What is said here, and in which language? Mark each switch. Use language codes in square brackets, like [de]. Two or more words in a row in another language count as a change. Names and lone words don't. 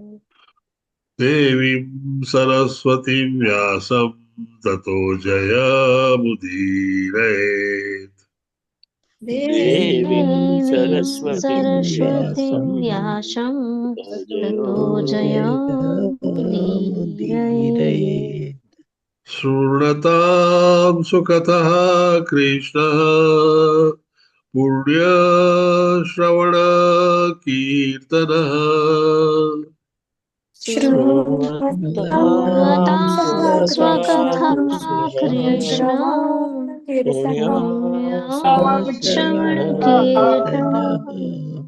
[sa] દેવીં સરસ્વતીં વ્યાસં તતો જયમુદીરયેત. દેવીं દેવીં સરસ્વતીं સરસ્વતીં વ્યાસं વ્યાસं તતો તતો જયमुदीरये. જયमुदीरये. शृण्वतां सुकथः कृष्णः पुण्यश्रवणकीर्तनः शृण्वतां स्वकथा कृष्ण पुण्यश्रवणकीर्तनम्.